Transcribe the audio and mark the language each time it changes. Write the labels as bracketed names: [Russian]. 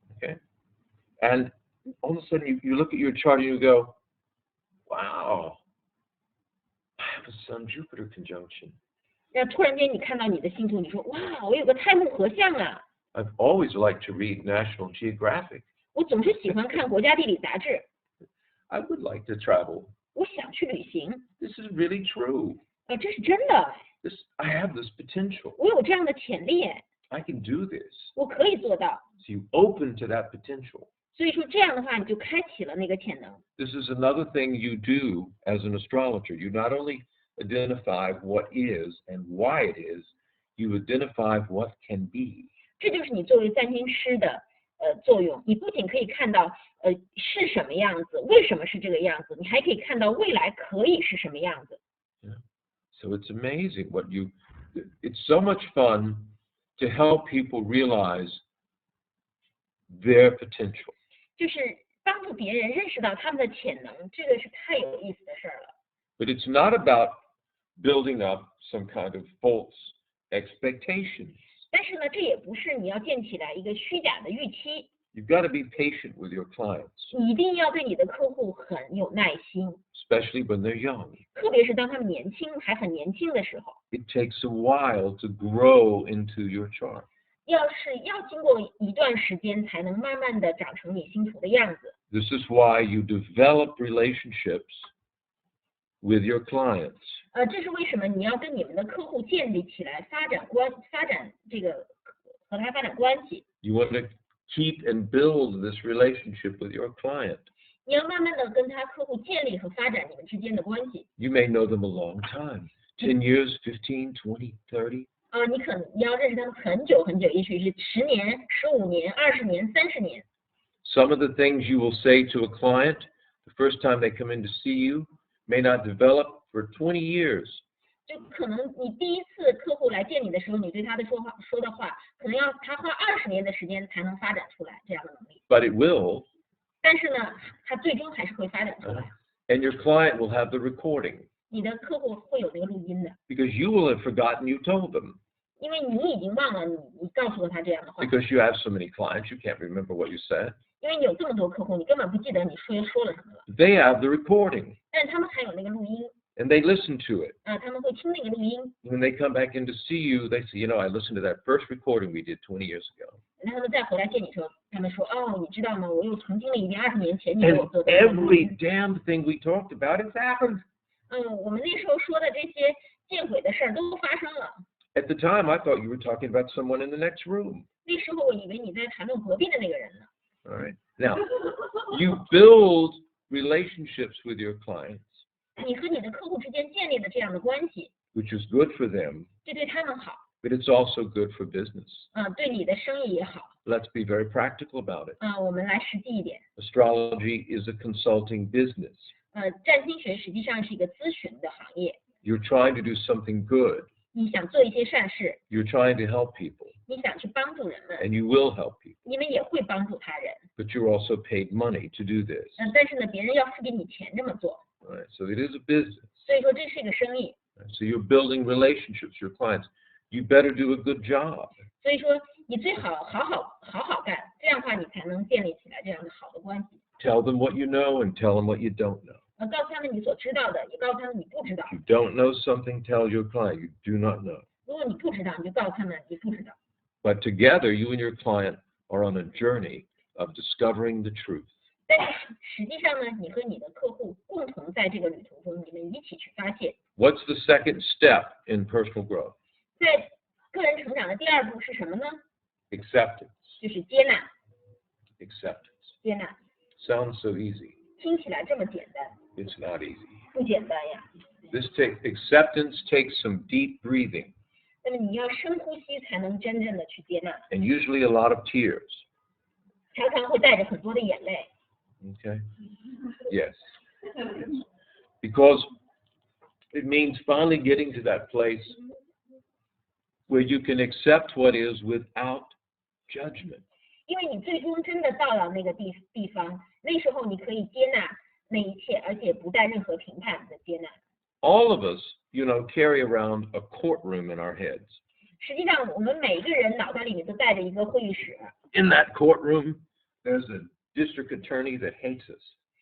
[English] Okay? And all of a sudden you look at your chart and you go, wow, I have a Sun-Jupiter conjunction. [Chinese] 那突然间你看到你的星图，你说哇，我有个太木合相啊！ [English] I've always liked to read National Geographic. [Chinese] 我总是喜欢看国家地理杂志， [English] I would like to travel. [Chinese] 我想去旅行， [English] This is really true. [Chinese] 这是真的， [English] I have this potential. [Chinese] 我有这样的潜力， [English] I can do this. [Chinese] 我可以做到。 [English] So you open to that potential. [Chinese] 所以说这样的话，你就开启了那个潜能。 [English] This is another thing you do as an astrologer. You not only identify what is and why it is, you identify what can be. [Chinese] 这就是你作为占星师的作用。你不仅可以看到是什么样子，为什么是这个样子，你还可以看到未来可以是什么样子。 [English] Yeah. So it's amazing it's so much fun to help people realize their potential. [Chinese] 就是帮助别人认识到他们的潜能，这个是太有意思的事儿了。 [English] But it's not about building up some kind of false expectations. [Chinese] 但是呢，这也不是你要建起来一个虚假的预期。 [English] You've got to be patient with your clients, [Chinese] 你一定要对你的客户很有耐心， [English] especially when they're young. [Chinese] 特别是当他们年轻，还很年轻的时候。 [English] It takes a while to grow into your chart. [Chinese] 要经过一段时间，才能慢慢的长成你星图的样子。 [English] This is why you develop relationships with your clients. [Chinese] 这是为什么你要跟你们的客户建立起来发展这个和他发展关系。 [English] You want to keep and build this relationship with your client. [Chinese] 你要慢慢的跟他客户建立和发展你们之间的关系。 [English] You may know them a long time, 10 years, 15, 20, 30. [Chinese] 你要认识他们很久很久，也许是10年、15年、20年、30年。 [English] Some of the things you will say to a client the first time they come in to see you may not develop for 20 years. [Chinese] 就可能你第一次客户来见你的时候，你对他的说的话，可能要他花20年的时间才能发展出来这样的能力。 [English] But it will, [Chinese] 但是呢，他最终还是会发展出来。 [English] and your client will have the recording [Chinese] 你的客户会有那个录音的， [English] because you will have forgotten you told them. [Chinese] 因为你已经忘了你告诉过他这样的话， [English] Because you have so many clients, you can't remember what you said. [Chinese] 因为你有这么多客户，你根本不记得你说了什么了。 [English] They have the recording, [Chinese] 但是他们还有那个录音， [English] and they listen to it. [Chinese] 他们会听那个录音， [English] When they come back in to see you, they say, I listened to that first recording we did 20 years ago. [Chinese] 然后他们再回来见你时候，他们说，你知道吗？我又重经历一遍20年前你给 [English] And [Chinese] 我做的。 [English] every damn thing we talked about has happened. [Chinese] 我们那时候说的这些见鬼的事儿都发生了。 [English] At the time, I thought you were talking about someone in the next room. [Chinese] 那时候我以为你在谈论隔壁的那个人呢。 [English] All right. Now, you build relationships with your clients, [Chinese] 你和你的客户之间建立的这样的关系， [English] which is good for them, [Chinese] 这对他们好， [English] but it's also good for business. [Chinese] 对你的生意也好。 [English] Let's be very practical about it. [Chinese] 我们来实际一点。 [English] Astrology is a consulting business. [Chinese] 占星学实际上是一个咨询的行业， [English] You're trying to do something good. [Chinese] 你想做一些善事， [English] You're trying to help people, [Chinese] 你想去帮助人们， [English] and you will help people. [Chinese] 你们也会帮助他人。 [English] But you're also paid money to do this. [Chinese] 但是呢，别人要付给你钱这么做， [English] All right. So it is a business. [Chinese] 所以说这是一个生意。 [English] So you're building relationships with your clients. You better do a good job. [Chinese] 所以说你最好好干，这样的话你才能建立起来这样的好的关系。 [English] Tell them what you know and tell them what you don't know. [Chinese] 告诉他们你所知道的，也告诉他们你不知道。 [English] If you don't know something, tell your client you do not know. [Chinese] 如果你不知道，你就告诉他们你不知道。 [English] But together, you and your client are on a journey of discovering the truth. [Chinese] 但是实际上呢，你和你的客户共同在这个旅途中，你们一起去发现。 [English] What's the second step in personal growth? [Chinese] 在个人成长的第2步是什么呢？ [English] Acceptance. [Chinese] 就是接纳， [English] Acceptance. [Chinese] 接纳。 [English] Sounds so easy. [Chinese] 听起来这么简单， [English] It's not easy. [Chinese] 不简单呀。 [English] Acceptance takes some deep breathing [Chinese] 那么你要深呼吸才能真正的去接纳， [English] and usually a lot of tears. [Chinese] 常常会带着很多的眼泪。 [English] Okay? Yes. Because it means finally getting to that place where you can accept what is without judgment. [Chinese] 因为你最终真的到了那个地方，那时候你可以接纳那一切，而且不带任何评判的接纳。 [English] All of us, carry around a courtroom in our heads. [Chinese] 实际上，我们每一个人脑袋里面都带着一个会议室。 [English] In that courtroom, there's a district attorney that hates us.